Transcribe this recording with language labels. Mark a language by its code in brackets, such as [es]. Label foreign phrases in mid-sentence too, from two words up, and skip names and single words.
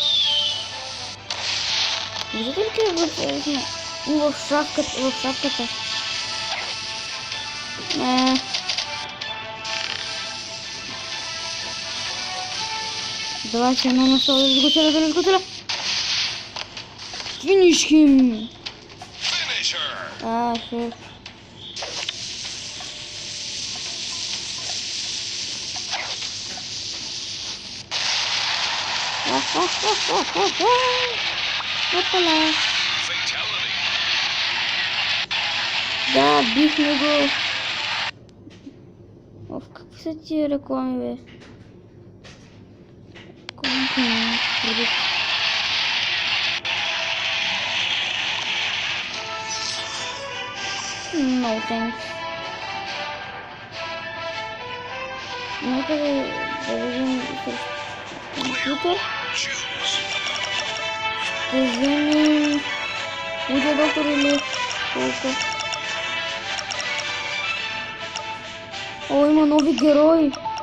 [bg] Виждате ли къде го оцелихме? В шапката. Не. Давай се едно на 100, да го целя. [en] Finish him! [bg] Шеф. Опала. Да, бихме го. Какви са тия реклами, бе? Колко не продукт. [en] No thanks. [bg] Нека да видим компютър. Ще вземем лудия доктор или колко. О, има нови герои.